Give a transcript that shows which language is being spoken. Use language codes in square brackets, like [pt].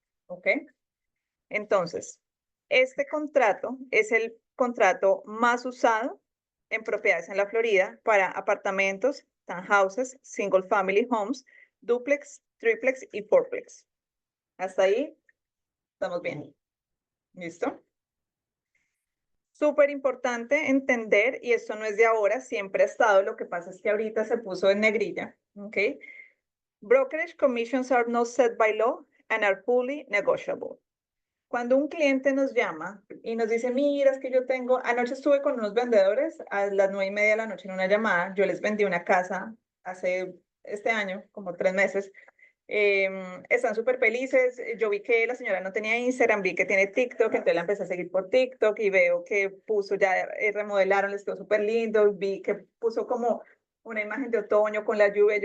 [es] ¿Ok? Entonces, este contrato es el contrato más usado en propiedades en la Florida para apartamentos, townhouses, single family homes, duplex, triplex y fourplex. Hasta ahí estamos bien. ¿Listo? Súper importante entender, y esto no es de ahora, siempre ha estado, lo que pasa es que ahorita se puso en negrilla, ¿ok? [en] Brokerage commissions are not set by law and are fully negotiable. [es] Cuando un cliente nos llama y nos dice, mira, es que yo tengo, anoche estuve con unos vendedores a las 9:30 de la noche en una llamada, yo les vendí una casa hace este año, como 3 meses, están súper felices. Yo vi que la señora no tenía Instagram, vi que tiene TikTok, entonces la empecé a seguir por TikTok y veo que puso ya, remodelaron, les quedó súper lindo, vi que puso como una imagen de otoño con la lluvia.